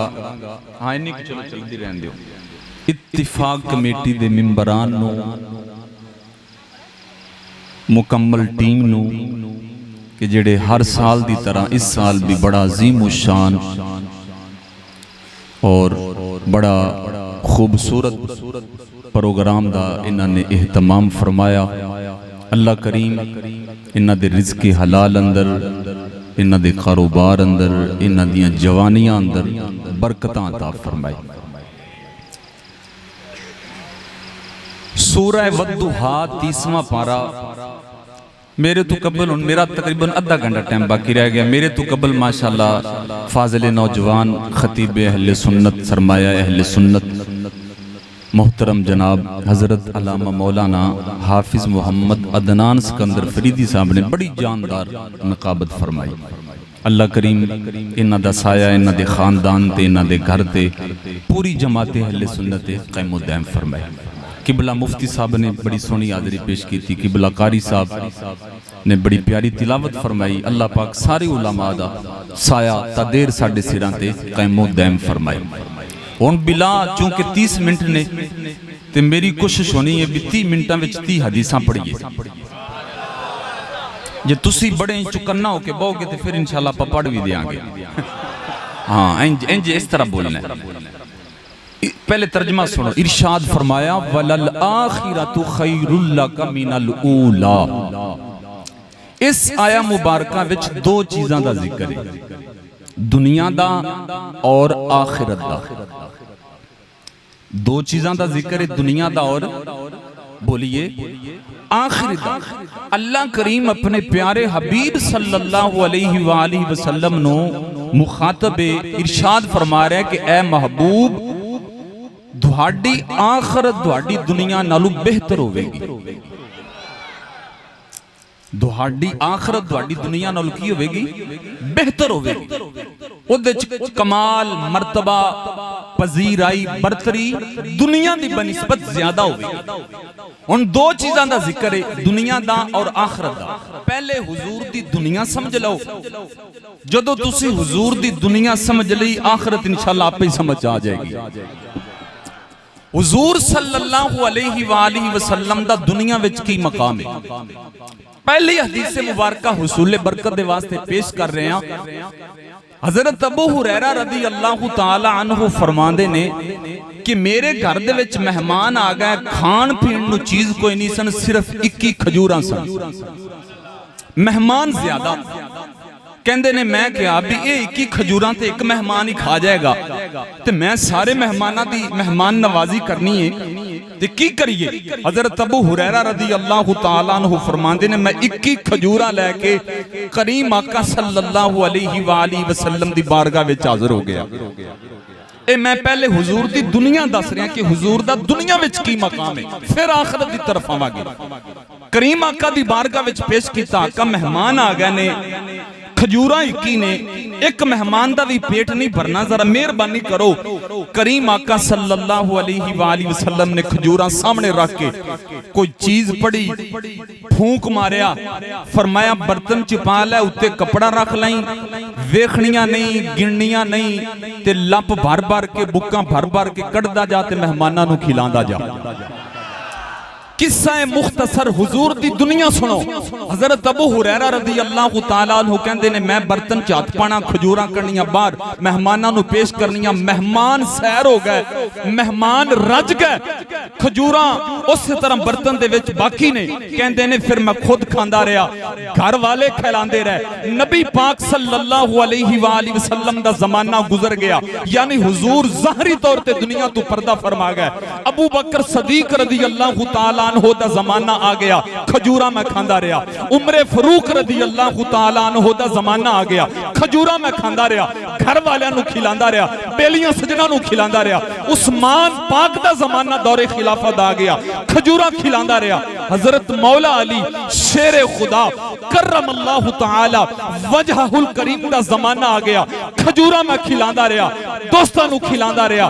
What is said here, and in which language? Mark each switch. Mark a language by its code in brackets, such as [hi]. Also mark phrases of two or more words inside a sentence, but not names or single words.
[pa] ہاں اینی کی چلو چلتی رہن دو۔ اتفاق کمیٹی دے ممبران نوں مکمل ٹیم نوں کہ جیڑے ہر سال دی طرح اس سال بھی بڑا عظیم شان اور بڑا خوبصورت پروگرام دا انہوں نے اہتمام فرمایا. اللہ کریم انہاں دے رزقِ حلال اندر انہاں دے کاروبار اندر انہاں دیاں جوانیاں اندر برکتاں عطا فرمائے. سورہ والضحیٰ 30واں پارہ. میرے توں قبل میرا تقریباً آدھا گھنٹہ ٹائم باقی رہ گیا. میرے توں قبل ماشاءاللہ فاضل نوجوان خطیب اہلِ سنت سرمایہ اہلِ سنت محترم جناب حضرت علامہ مولانا حافظ محمد عدنان سکندر فریدی صاحب نے بڑی جاندار نقابت فرمائی. اللہ کریم انہاں دا سایہ انہاں دے خاندان تے انہاں دے گھر تے پوری جماعت اہلِ سنت قائم دائم فرمائے. قبلہ مفتی صاحب نے بڑی سوہنی حاضری پیش کی تھی. قبلہ قاری صاحب نے بڑی پیاری تلاوت فرمائی. اللہ پاک سارے علما دا سایہ تدیر ساڈے سراں تے قائم دائم فرمائے. ہن بلا چونکہ 30 منٹ نے تے میری کوشش ہونی ہے بھی 30 منٹاں وچ 30 حدیثاں پڑھیے. جے تسی بڑے چوکنا ہو کے بہوگے تو فیر انشاءاللہ آپاں پڑھ بھی دیں گے. ہاں انج اس طرح بولنا ہے. پہلے ترجمہ سنو۔ ارشاد فرمایا [ar] وللآخرة خير لك من الأولى. [pa] اس آیت مبارکہ وچ دو چیزاں دا ذکر ہے، دنیا دا اور آخرت دا. دو چیزاں دا ذکر ہے، دنیا دا اور بولیے آخرت دا. اللہ کریم اپنے پیارے حبیب [ar] صلى الله عليه وسلم [pa] نوں مخاطب ارشاد فرما رہا ہے کہ اے محبوب تہاڈی آخرت تہاڈی دنیا نالوں بہتر ہووے گی. تہاڈی آخرت تہاڈی دنیا نالوں کی ہووے گی? بہتر ہووے گی۔ اوہدے چ کمال مرتبہ پذیرائی برتری دنیا [ur] کی بنسبت زیادہ ہوگی. ہن دو چیزوں کا ذکر ہے, [pa] دنیا دا اور آخرت دا. پہلے حضور دی دنیا سمجھ لو، جدوں تسی حضور دی دنیا سمجھ لئی آخرت انشاءاللہ آپے ہی سمجھ آ جائے گی. حضور [ar] صلى الله عليه وآله وسلم [pa] دا دنیا وچ کی مقام ہے. پہلی حدیث مبارکہ حصولِ برکت دے واسطے پیش کر رہے ہیں. حضرت ابو ہریرہ [ar] رضي الله تعالى عنه [pa] فرماندے نے کہ میرے گھر دے وچ مہمان آ گئے، کھان پین نوں چیز کوئی نہیں سن، صرف 21 کھجوراں سن. مہمان زیادہ، کہندے نے میں کہا بھی یہ 21 کھجوراں تے اک مہمان ہی کھا جائے گا، تے میں سارے مہماناں دی مہمان نوازی کرنی ہے تے کی کریے. حضرت ابو ہریرہ [ar] رضي الله تعالى عنه [pa] فرماندے نے میں 21 کھجوراں لے کے کریم آقا [ar] صلى الله عليه وسلم [pa] دی بارگاہ وچ حاضر ہو گیا. اے میں پہلے حضور دی دنیا دس رہا کہ حضور دا دنیا وچ کی مقام ہے، فیر آخرت دی طرف آواں گے. کریم آقا دی بارگاہ وچ پیش کیتا، آقا مہمان آ گئے نے، کھجوراں 21 نے، اک مہمان دا بھی پیٹ نہیں بھرنا، ذرا مہربانی کرو. کریم آقا [ar] صلى الله عليه وسلم [pa] نے کھجوراں سامنے رکھ کے کوئی چیز پڑھی، پھونک ماریا، فرمایا برتن چ پا لے، اتے کپڑا رکھ لئی، ویکھنیاں نہیں گننیاں نہیں، تے لپ بھر بھر کے بکاں بھر بھر کے کڈھدا جا تے مہماناں نوں کھلاندا جا. قصہ مختصر حضور دی دنیا سنو. حضرت ابو ہریرہ [ar] رضي الله تعالى عنه [pa] کہندے نے میں برتن چ ہتھ پانا، کھجوراں کرنیاں باہر، مہماناں نوں پیش کرنیاں. مہمان سیر ہو گئے، مہمان رج گئے، کھجوراں اس طرح برتن دے وچ باقی نے. کہندے نے فیر میں خود کھاندا رہا، گھر والے کھلاندے رہے. نبی پاک [ar] صلى الله عليه وسلم [pa] دا زمانہ گزر گیا، یعنی حضور ظاہری طور تے دنیا توں پردہ فرما گئے. ابو بکر صدیق [ar] رضي الله تعالى عنه [pa] دا زمانہ آ گیا، کھجوراں میں کھاندا رہا. عمرِ فاروق [ar] رضي الله تعالى عنه [pa] دا زمانہ آ گیا، کھجوراں میں کھاندا رہا، گھر والیاں نوں کھلاندا رہا، بیلیاں سجناں نوں کھلاندا رہا. عثمان پاک دا زمانہ دورِ خلافت آ گیا، کھجوراں کھلاندا رہا. حضرت مولا علی شیرِ خدا [ar] كرم الله تعالى وجهه الكريم [pa] دا زمانہ آ گیا، کھجوراں میں کھلاندا رہا، دوستاں نوں کھلاندا رہا.